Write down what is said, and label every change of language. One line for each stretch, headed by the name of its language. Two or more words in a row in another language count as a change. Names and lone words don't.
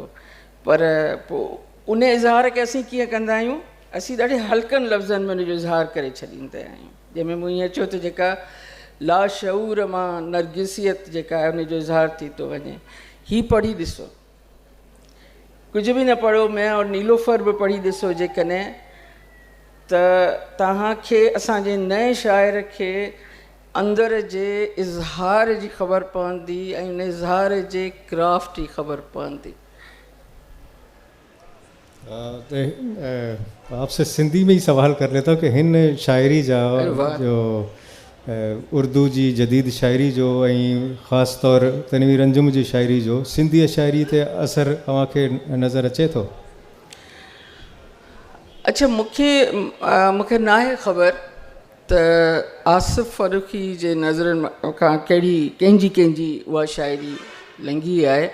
Sindhi: पर पोइ उन इज़हार खे असीं कीअं कंदा आहियूं, असीं ॾाढे हल्कनि लफ़्ज़नि में उनजो इज़हार करे छॾींदा आहियूं, जंहिंमें मूं ईअं चयो त जेका लाशऊर मां नरगिसियत जेका आहे उनजो इज़हार थी थो वञे. ही पढ़ी ॾिसो, कुझु बि न पढ़ो,
Urdu: میں اور
Sindhi: नीलोफर बि पढ़ी ॾिसो जेकॾहिं, त तव्हांखे असांजे नए शाइर खे अंदर जे इज़हार जी ख़बर पवंदी ऐं उन इज़हार जे क्राफ्ट जी ख़बर पवंदी.
Urdu: آپ سے سندھی میں ہی سوال کر لیتا ہوں کہ
Sindhi: हिन शाइरी जा जो उर्दू जी जदीद शाइरी जो ऐं ख़ासि तौर तनवीर अंजुम जी शाइरी जो सिंधी शाइरी ते असरु तव्हांखे नज़र अचे थो? अच्छा, मूंखे न आहे ख़बर त आसिफ़ फ़ारूक़ी जे नज़रनि खां कंहिंजी उहा शाइरी लंघी आहे.